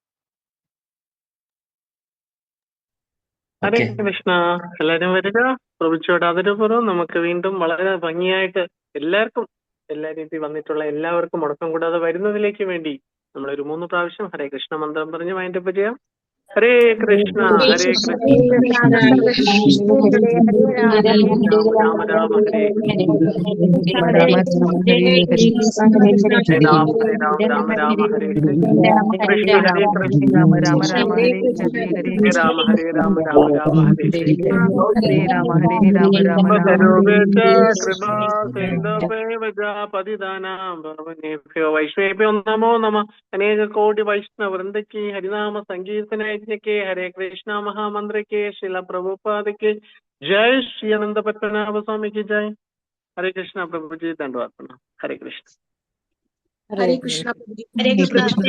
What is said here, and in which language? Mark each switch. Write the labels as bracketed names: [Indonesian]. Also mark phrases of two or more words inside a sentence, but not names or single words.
[Sanskrit] ഹരേ കൃഷ്ണ. [Malayalam] എല്ലാരും വരിക. പ്രഭുച്ചോട് ആദരപൂർവ്വം നമുക്ക് വീണ്ടും വളരെ ഭംഗിയായിട്ട് എല്ലാവർക്കും എല്ലാ രീതിയിൽ വന്നിട്ടുള്ള എല്ലാവർക്കും മുടക്കം കൂടാതെ വരുന്നതിലേക്ക് വേണ്ടി നമ്മളൊരു 3 പ്രാവശ്യം [Sanskrit] ഹരേ കൃഷ്ണ [Malayalam] മന്ത്രം പറഞ്ഞ് വൈൻഡപ്പ് ചെയ്യാം. [Sanskrit] ഹരേ കൃഷ്ണ ഹരേ കൃഷ്ണ രാമ രാമ ഹരേ രാമ ഹരേ രാമ രാമ ഹരേ കൃഷ്ണ ഹരേ കൃഷ്ണ രാമ രാമ ഹരേ രാമ ഹരേ രാമ രാമ രാമ ഹരേ കൃപാ വൈഷ്ണവേഭ്യോ നമോ നമ. [Malayalam] അനേക കോടി വൈഷ്ണവ വൃന്ദയ്ക്ക് ഹരിനാമ സങ്കീർത്തനയജ്ഞയ്ക്ക് ഹരേ കൃഷ്ണ മഹാമന്ത്രയ്ക്ക് ശ്രീല പ്രഭുപാദയ്ക്ക് ജയ്. ശ്രീ അനന്ത പത്മനാഭ സ്വാമിക്ക് ജയ്. [Sanskrit] ഹരേ കൃഷ്ണ. [Malayalam] പ്രഭുജി ദണ്ഡവാർപ്പണം. [Sanskrit] ഹരേ കൃഷ്ണ. ഹരേ കൃഷ്ണ. ഹരേ കൃഷ്ണ.